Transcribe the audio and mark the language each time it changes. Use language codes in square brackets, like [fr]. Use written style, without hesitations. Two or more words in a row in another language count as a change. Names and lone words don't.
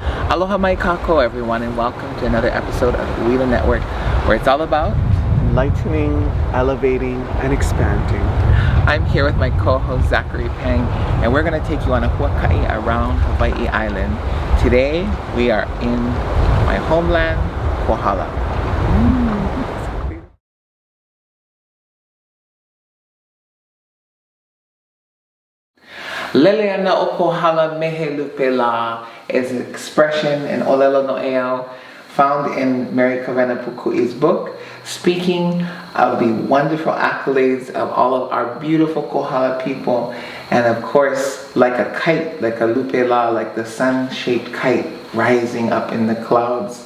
[haw] Aloha mai kākou, [en] everyone, and welcome to another episode of Uwila Network, where it's all about enlightening, elevating, and expanding. I'm here with my co-host Zachary Peng, and we're going to take you on a huaka'i around Hawaii Island. Today, we are in my homeland, Kohala. [haw] Lele ana o Kohala mehe lupe la [en] is an expression in [haw] Olelo No'eo [en] found in Merrie Monarch Puku'i's book, speaking of the wonderful accolades of all of our beautiful Kohala people, and of course, like a kite, like a [haw] lupe la, [en] like the sun-shaped kite rising up in the clouds.